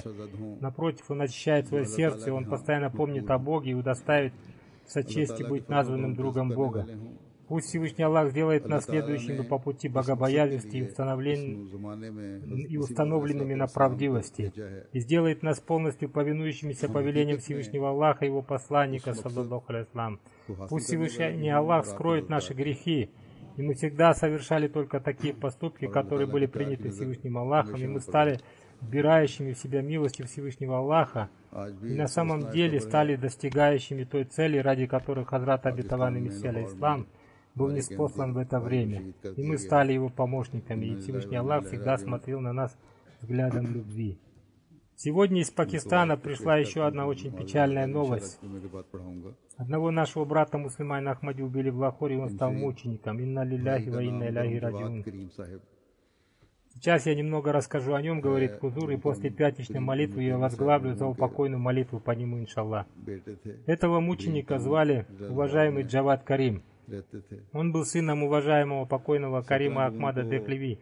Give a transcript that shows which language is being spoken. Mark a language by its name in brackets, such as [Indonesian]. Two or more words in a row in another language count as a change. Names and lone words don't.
[Russian] Напротив, он очищает свое сердце, он постоянно помнит о Боге и удоставит чести быть названным другом Бога. Пусть Всевышний Аллах сделает нас следующими по пути богобоязненности и установленными на правдивости, и сделает нас полностью повинующимися повелениям Всевышнего Аллаха и Его посланника, [Arabic] صلى الله عليه وسلم. [Russian] Пусть Всевышний Аллах скроет наши грехи, и мы всегда совершали только такие поступки, которые были приняты Всевышним Аллахом, и мы стали вбирающими в себя милостью Всевышнего Аллаха, и на самом деле стали достигающими той цели, ради которой Хазрат Обетованный Мессия алейхиссалам был ниспослан в это время, и мы стали его помощниками, и Всевышний Аллах всегда смотрел на нас взглядом любви. Сегодня из Пакистана пришла еще одна очень печальная новость. Одного нашего брата-мусульманина Ахмади убили в Лахоре, и он стал мучеником. [Arabic] إنا لله وإنا إليه راجعون. [Russian] Сейчас я немного расскажу о нем, говорит Хузур, и после пятничной молитвы я возглавлю за упокойную молитву по нему, иншаллах. Этого мученика звали уважаемый Джавад Карим. Он был сыном уважаемого покойного Карима Ахмада Дехлеви.